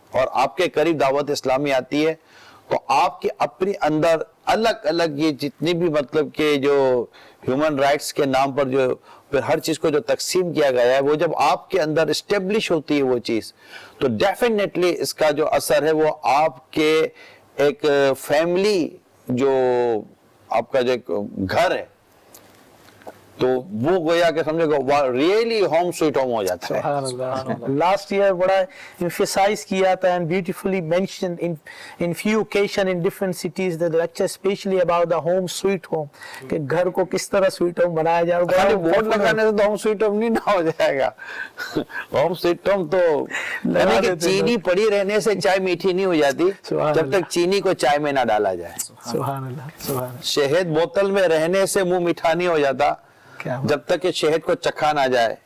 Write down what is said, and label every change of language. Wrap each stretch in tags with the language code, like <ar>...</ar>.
<hi>और आपके करीब दावत इस्लामी आती है तो आपके अपने अंदर अलग अलग ये जितनी भी मतलब के जो ह्यूमन राइट्स के नाम पर जो फिर हर चीज को जो तकसीम किया गया है वो जब आपके अंदर इस्टेब्लिश होती है वो चीज तो डेफिनेटली इसका जो असर है वो आपके एक फैमिली जो आपका जो एक घर है तो वो गोया के समझे रियली होम स्वीट होम हो जाता है.</hi> <en>last year</en> <hi>बड़ा</hi> <en>emphasize</en> <hi>किया था</hi> <en>and beautifully mentioned in few occasion in different cities the lecture especially about the home sweet home</en> <hi>कि घर को किस तरह स्वीट होम बनाया जाए. खाली बोर्ड लगाने से तो होम स्वीट होम नहीं ना हो जाएगा. होम स्वीट होम तो यानी कि चीनी पड़ी रहने से चाय मीठी नहीं हो जाती जब तक चीनी को चाय में ना डाला जाए. सुभान अल्लाह, सुभान अल्लाह. शहद बोतल में रहने से मुंह मीठा नहीं हो जाता जब तक कि शहद को चखा ना जाए.</hi>